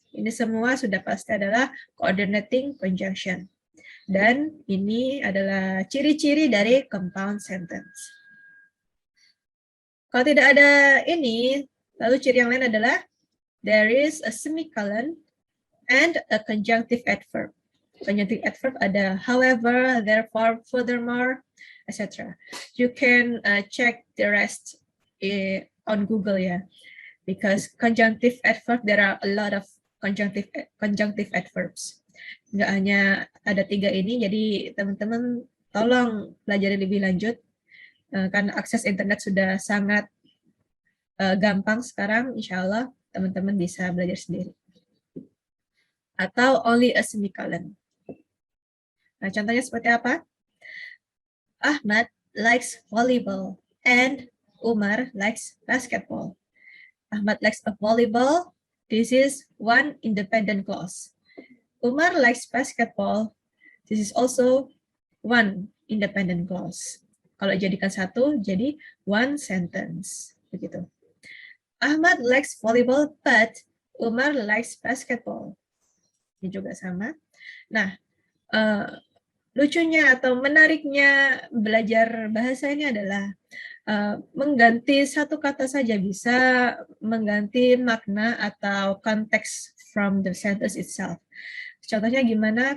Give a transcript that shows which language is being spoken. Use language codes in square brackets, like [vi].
[id] Ini semua sudah pasti adalah coordinating conjunction. Dan ini adalah ciri-ciri dari compound sentence. Kalau tidak ada ini, lalu ciri yang lain adalah [en] there is a semicolon and a conjunctive adverb. [id] Conjunctive adverb ada however, therefore, furthermore, etc. [en] You can check the rest on Google ya, because conjunctive adverb, there are a lot of conjunctive adverbs. [id] Nggak hanya ada 3 ini, jadi teman-teman tolong pelajari lebih lanjut, karena akses internet sudah sangat gampang sekarang, insya Allah teman-teman bisa belajar sendiri. [en] Atau only a semicolon. [id] Nah, contohnya seperti apa? [en] Ahmad likes volleyball and Umar likes basketball. Ahmad likes a volleyball. This is one independent clause. Umar likes basketball. This is also one independent clause. [id] Kalau jadikan satu, jadi [en] one sentence. [id] Begitu. [en] Ahmad likes volleyball, but Umar likes basketball. [id] Ini juga sama. Nah, lucunya atau menariknya belajar bahasa ini adalah mengganti satu kata saja bisa mengganti makna atau konteks [en] from the sentence itself. [id] Contohnya gimana?